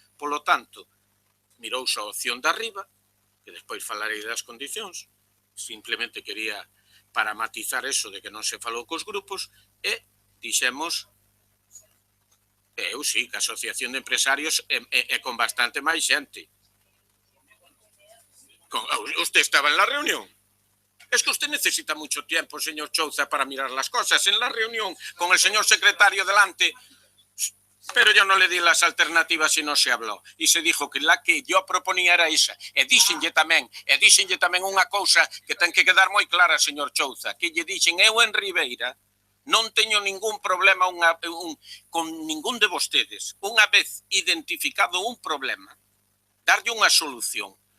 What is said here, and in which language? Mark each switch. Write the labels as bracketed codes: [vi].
[gl] Polo tanto, mirouse a opción de arriba, que despois falarei das condicións, simplemente quería para matizar eso de que non se falou cos grupos, e dixemos, eu sí, que a Asociación de Empresarios é con bastante máis xente. [es] Usted estaba en la reunión. Es que usted necesita mucho tiempo, señor Chouza, para mirar las cosas. En la reunión, con el señor secretario delante, pero yo no le di las alternativas y no se habló. Y se dijo que la que yo proponía era esa. [gl] E díxenlle tamén unha cousa que ten que quedar moi clara, señor Chouza, que lle dixen eu en Ribeira non teño ningún problema con ningún de vostedes. Unha vez identificado un problema, darlle unha solución.